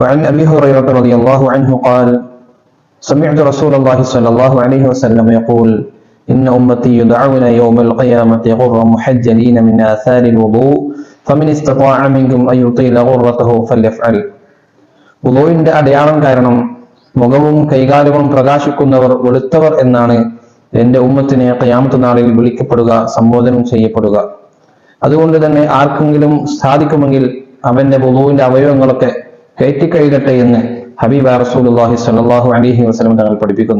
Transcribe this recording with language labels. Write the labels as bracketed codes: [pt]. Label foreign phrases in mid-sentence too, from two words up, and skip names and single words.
[ar] وعن أبي هريرة رضي الله عنه قال سمعت رسول الله صلى الله عليه وسلم يقول إن أمتي يدعون يوم القيامة غرا محجلين من آثار الوضوء فمن استطاع منكم أن يطيل غرته فليفعل. [ml] വുളൂഇന്റെ അടയാളം കാരണം മുഖവും കൈകാലുകളും പ്രകാശിക്കുന്നവർ വെളുത്തവർ എന്നാണ് എന്റെ ഉമ്മത്തിനെ ഖിയാമത്ത് നാളിൽ വിളിക്കപ്പെടുക, സംബോധനം ചെയ്യപ്പെടുക. അതുകൊണ്ട് തന്നെ ആർക്കെങ്കിലും സാധിക്കുമെങ്കിൽ അവന്റെ വുളൂഇന്റെ അവയവങ്ങളൊക്കെ കയറ്റിക്കഴുകട്ടെ എന്ന് [ar] حبيب رسول الله صلى الله عليه وسلم [ml] തങ്ങൾ പഠിപ്പിക്കുന്നു.